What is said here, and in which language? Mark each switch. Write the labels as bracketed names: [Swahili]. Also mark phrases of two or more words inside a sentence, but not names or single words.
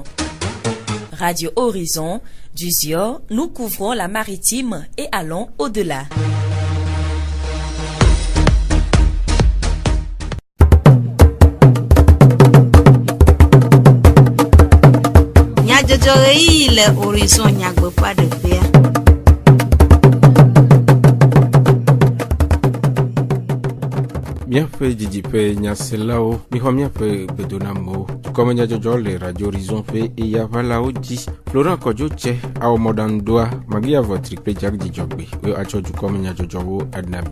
[French] Radio Horizon, du Zion, nous couvrons la maritime et allons au-delà. Le Horizon n'y pas de paix. [Ewe] Miaƒe didiƒe nyaselawo mixɔ miaƒe gbedonamo dukɔme nyadzɔdzɔ le Radio Horizon ƒe eyaʋalawo dzi. Florent Kɔdzo tse awɔmɔɖaŋudoa Magia Vɔtri kple Jack Dzidzɔgbe wo atsɔ dukɔme nyadzɔdzɔwo anami.